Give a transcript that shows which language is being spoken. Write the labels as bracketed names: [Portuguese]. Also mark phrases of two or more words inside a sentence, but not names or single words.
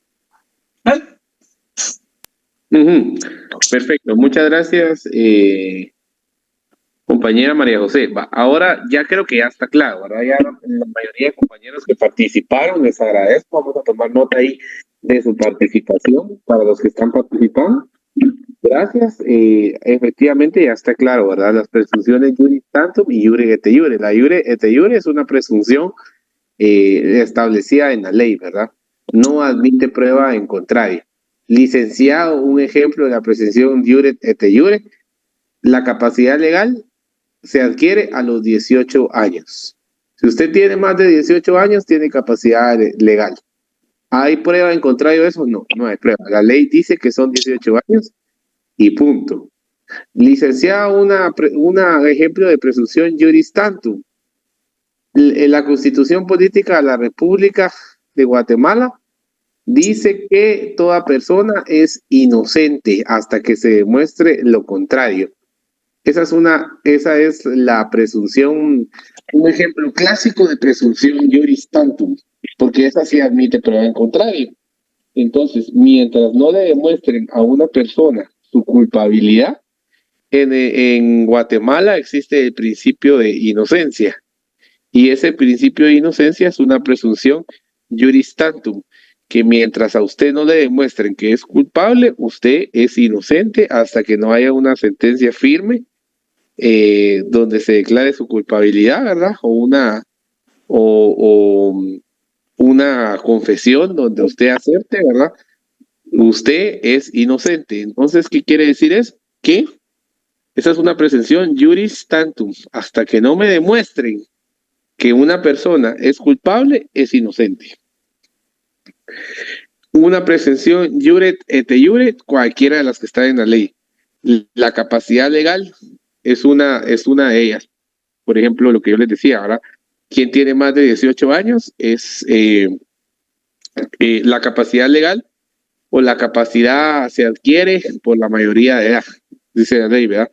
[Spanish] Perfecto, muchas gracias, compañera María José. Ahora ya creo que ya está claro, ¿verdad? Ya la mayoría de compañeros que participaron, les agradezco. Vamos a tomar nota ahí de su participación para los que están participando. Gracias. Efectivamente ya está claro, ¿verdad? Las presunciones [Latin] juris tantum [Spanish] y [Latin] iure et iure. [Spanish] La [Latin] iure et iure [Spanish] es una presunción establecida en la ley, ¿verdad? No admite prueba en contrario. Licenciado, un ejemplo de la presunción [Latin] iure et iure. [Spanish] La capacidad legal se adquiere a los 18 años. Si usted tiene más de 18 años, tiene capacidad legal. ¿Hay prueba en contrario de eso? No, no hay prueba. La ley dice que son 18 años y punto. Licenciado, un ejemplo de presunción [Latin] juris tantum. [Spanish] La Constitución Política de la República de Guatemala dice que toda persona es inocente hasta que se demuestre lo contrario. Esa es la presunción, un ejemplo clásico de presunción [Latin] juris tantum, [Spanish] porque esa sí admite prueba en contrario. Entonces, mientras no le demuestren a una persona su culpabilidad, en Guatemala existe el principio de inocencia. Y ese principio de inocencia es una presunción [Latin] juris tantum, [Spanish] que mientras a usted no le demuestren que es culpable, usted es inocente hasta que no haya una sentencia firme donde se declare su culpabilidad, ¿verdad? O una confesión donde usted acepte, ¿verdad? Usted es inocente. Entonces, ¿qué quiere decir eso? Que esa es una presunción [Latin] juris tantum. [Spanish] Hasta que no me demuestren que una persona es culpable, es inocente. Una presunción [Latin] iure et iure, [Spanish] cualquiera de las que están en la ley. La capacidad legal es una de ellas. Por ejemplo, lo que yo les decía, ahora, quien tiene más de 18 años es la capacidad legal o la capacidad se adquiere por la mayoría de edad, dice la ley, ¿verdad?